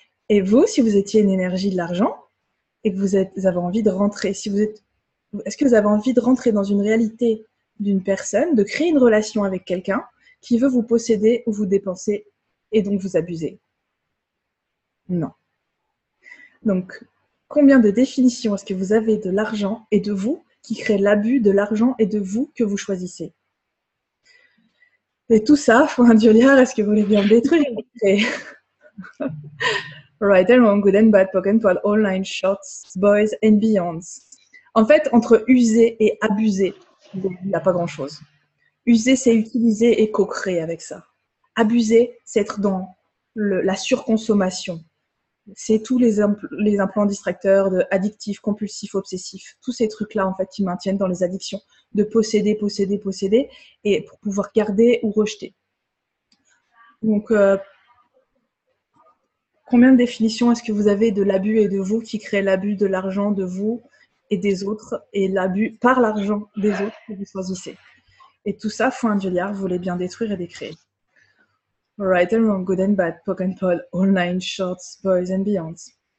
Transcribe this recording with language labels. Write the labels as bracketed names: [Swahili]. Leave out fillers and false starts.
[French] Et vous, si vous étiez une énergie de l'argent et que vous avez envie de rentrer, est-ce que vous avez envie de rentrer dans une réalité d'une personne, de créer une relation avec quelqu'un qui veut vous posséder ou vous dépenser et donc vous abuser? Non. Donc, combien de définitions est-ce que vous avez de l'argent et de vous qui crée l'abus de l'argent et de vous que vous choisissez? Et tout ça, Foin de liard, est-ce que vous voulez bien le détruire? [English] Right and wrong, good and bad, poke and pod, all nine, shorts, boys and beyonds. [French] En fait, entre user et abuser, il n'y a pas grand-chose. User, c'est utiliser et co-créer avec ça. Abuser, c'est être dans la surconsommation. C'est tous les implants distracteurs de addictifs, compulsifs, obsessifs. Tous ces trucs-là, en fait, qui maintiennent dans les addictions de posséder, posséder, posséder, et pour pouvoir garder ou rejeter. Donc, combien de définitions est-ce que vous avez de l'abus et de vous qui crée l'abus de l'argent de vous et des autres, et l'abus par l'argent des autres que vous choisissez? Et tout ça, Foin de liard, vous voulez bien détruire et décréer. [English] Right and wrong, good and bad, poke and pod, all nine, shorts, boys and beyonds.